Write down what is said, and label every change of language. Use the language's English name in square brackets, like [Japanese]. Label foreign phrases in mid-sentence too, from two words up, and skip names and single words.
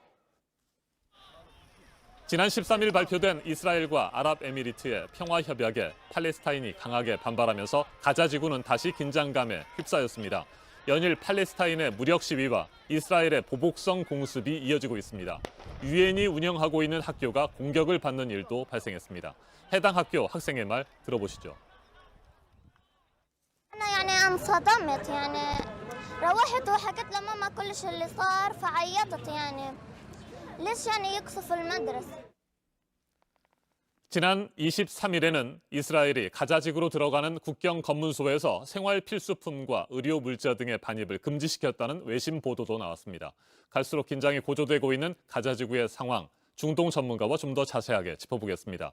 [Korean] 지난 13일 발표된 이스라엘과 아랍에미리트의 평화협약에 팔레스타인이 강하게 반발하면서 가자 지구는 다시 긴장감에 휩싸였습니다. 연일 팔레스타인의 무력 시위와 이스라엘의 보복성 공습이 이어지고 있습니다. 유엔이 운영하고 있는 학교가 공격을 받는 일도 발생했습니다. 해당 학교 학생의 말 들어보시죠. [Arabic] أنا انصدمت روحت وحكيت لماما كل شيء اللي صار فعيطت ليش يقصف المدرسة. [Korean] 지난 23일에는 이스라엘이 가자지구로 들어가는 국경 검문소에서 생활 필수품과 의료 물자 등의 반입을 금지시켰다는 외신 보도도 나왔습니다. 갈수록 긴장이 고조되고 있는 가자지구의 상황, 중동 전문가와 좀 더 자세하게 짚어보겠습니다.